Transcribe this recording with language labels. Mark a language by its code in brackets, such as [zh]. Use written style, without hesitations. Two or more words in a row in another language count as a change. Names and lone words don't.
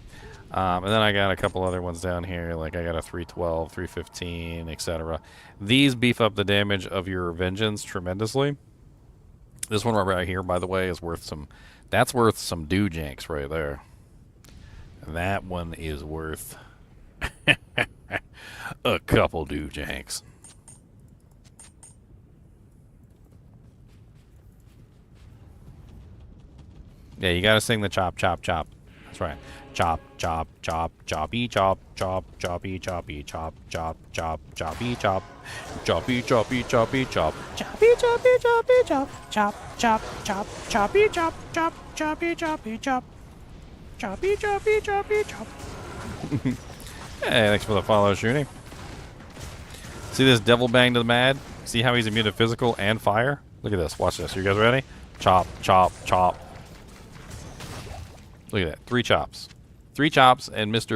[en] And then I got a couple other ones down here, like I got a 312, 315, etc. These beef up the damage of your Vengeance tremendously. This one right here, by the way, is worth some... That's worth some doojanks right there. That one is worth a couple doojanks. Yeah, you gotta sing the chop, chop, chop. That's right. Chop, chop, chop, choppy, chop, chop, choppy, choppy, chop, chop, chop, choppy, chop, choppy, choppy, choppy, chop, Choppy, choppy, choppy, chop, chop, chop, chop, choppy, chop, chop, choppy, choppy, chop, choppy, choppy, choppy, chop. Hey, thanks for the follow, Shooty. See this Devil Bang to the Mad? See how he's immune to physical and fire? Look at this. Watch this. You guys ready? Chop, chop, chop. Look at that. 3 chops. 3 chops and Mr.